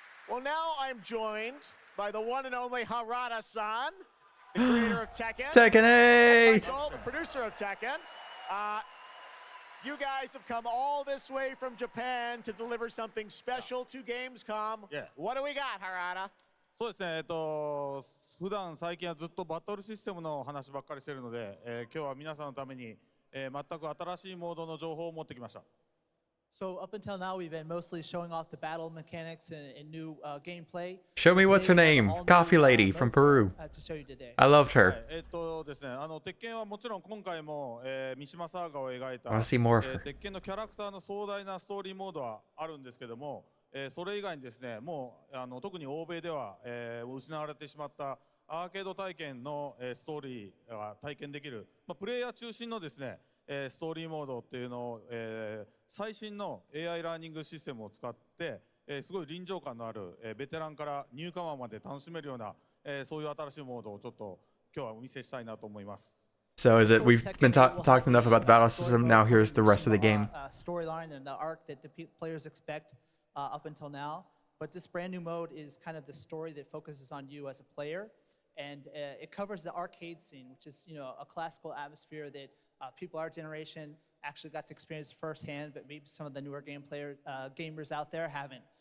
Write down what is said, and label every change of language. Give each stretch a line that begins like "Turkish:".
English: Well, now I'm joined by the one and only Harada-san, the creator of Tekken. Tekken 8! Michael, the producer of Tekken. You guys have come all this way from Japan to deliver something special to Gamescom. Yeah. What do we got, Harada?
Japanese: そうですね、普段最近はずっとバトルシステムの話ばっかりしてるので、今日は皆さんのために、全く新しいモードの情報を持ってきました。
English: So up until now, we've been mostly showing off the battle mechanics and new gameplay. Show me what's her name. Coffee Lady from Peru. To show you today. I loved her.
Japanese: ですね、鉄拳はもちろん今回も、三島サーガを描いた、
English: I wanna see more of her.
Japanese: 鉄拳のキャラクターの壮大なストーリーモードはあるんですけども、それ以外にですね、もう特に欧米では、失われてしまったアーケード体験の、ストーリーが体験できる、プレイヤー中心のですね、ストーリーモードっていうのを、最新の AI ラーニングシステムを使って、すごい臨場感のある、ベテランからニューカマーまで楽しめるような、そういう新しいモードをちょっと今日はお見せしたいなと思います。
English: So is it? We've been talked enough about the battle system. Now here's the rest of the game. Storyline and the arc that the players expect up until now, but this brand new mode is kind of the story that focuses on you as a player, and it covers the arcade scene, which is a classical atmosphere that people our generation actually got to experience firsthand, but maybe some of the newer gamers out there haven't.